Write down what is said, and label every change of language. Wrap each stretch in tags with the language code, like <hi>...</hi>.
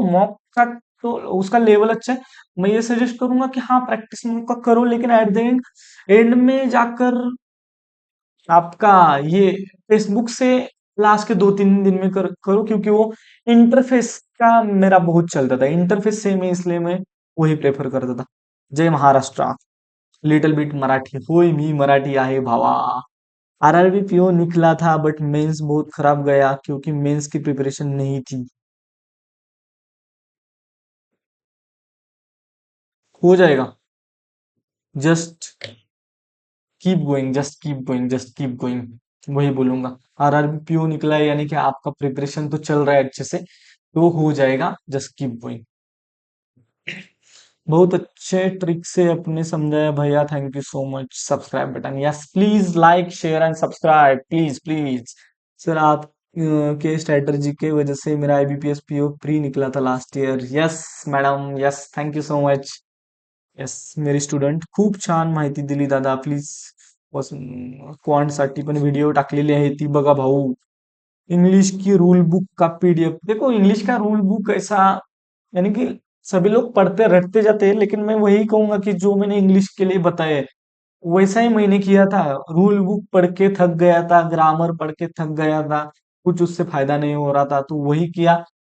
<hi>Mock का तो उसका लेवल अच्छा है। मैं ये सजेस्ट करूंगा कि हाँ प्रैक्टिस मॉक का करो, लेकिन एट द एंड एंड में जाकर आपका ये फेसबुक से क्लास के 2-3 दिन में करो, क्योंकि वो इंटरफेस का मेरा बहुत चलता था, इंटरफेस से मैं इसलिए मैं वही प्रेफर करता था।</hi> <mr>जय महाराष्ट्र,</mr> <en>little bit</en> <mr>मराठी, होय मी मराठी आहे भावा।</mr> <hi>आरआरबी पीओ निकला था बट मेंस बहुत खराब गया क्योंकि मेंस की प्रिपरेशन नहीं थी। हो जाएगा,</hi> <en>just keep going, just keep going, just keep going,</en> <hi>वही बोलूंगा। आरआरबी पीओ निकला है यानी कि आपका प्रिपरेशन तो चल रहा है अच्छे से, तो हो जाएगा,</hi> <en>Just keep going.</en> <hi>बहुत अच्छे ट्रिक से अपने समझाया भैया,</hi> <en>Thank you so much. Subscribe button, yes please like share and subscribe, please please.</en> <hi>Sir आप के स्ट्रेटजी के वजह से मेरा आईबीपीएस पीओ प्री निकला था last year.</hi> <en>Yes madam, yes thank you so much. Yes मेरी student,</en> <mr>खूप छान माहिती दिली दादा,</mr> <en>Please.</en> <mr>क्वांट साठी पण व्हिडिओ टाकलेली आहे, ती बघा भाऊ।</mr> <hi>इंग्लिश की रूल बुक का पीडीएफ देखो, इंग्लिश का रूल बुक ऐसा, यानी कि सभी लोग पढ़ते रटते जाते हैं, लेकिन मैं वही कहूंगा कि जो मैंने इंग्लिश के लिए बताया है वैसा ही मैंने किया था। रूल बुक पढ़ के थक गया था, ग्रामर पढ़ के थक गया था, कुछ उससे फायदा नहीं हो रहा था, तो वही किया।</hi>